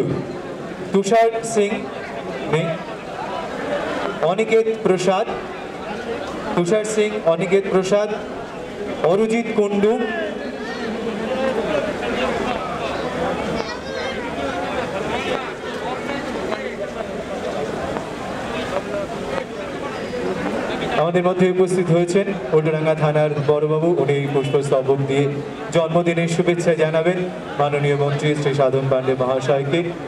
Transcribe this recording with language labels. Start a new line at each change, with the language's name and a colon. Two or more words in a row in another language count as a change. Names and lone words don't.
Bangla: तुषार सिंह ने अनिकेत प्रसाद। तुषार सिंह, अनिकेत प्रसाद, अरुजित कुंडू, আমাদের মধ্যে উপস্থিত হয়েছেন ওল্ডাডাঙ্গা থানার বড়বাবু। উনি পুষ্পস্তবক দিয়ে জন্মদিনের শুভেচ্ছা জানাবেন মাননীয় মন্ত্রী শ্রী সাধন পান্ডে মহাশয়কে।